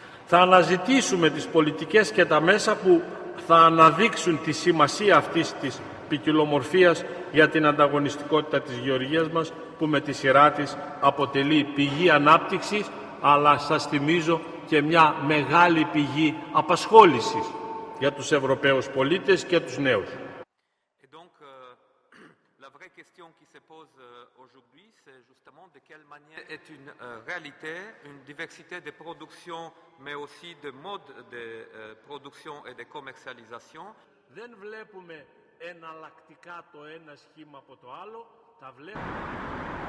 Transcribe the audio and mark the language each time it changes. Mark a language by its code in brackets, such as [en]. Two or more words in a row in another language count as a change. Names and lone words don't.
[el] Θα αναζητήσουμε τις πολιτικές και τα μέσα που θα αναδείξουν τη σημασία αυτής της ποικιλομορφίας για την ανταγωνιστικότητα της γεωργίας μας, που με τη σειρά της αποτελεί πηγή ανάπτυξης, αλλά σας θυμίζω και μια μεγάλη πηγή απασχόλησης για τους Ευρωπαίους πολίτες και τους νέους. [fr] La vraie question qui se pose aujourd'hui, c'est justement de quelle manière est une réalité, une diversité de production, mais aussi de modes de production et de commercialisation. [el] Δεν βλέπουμε εναλλακτικά το ένα σχήμα από το άλλο, τα βλέπουμε...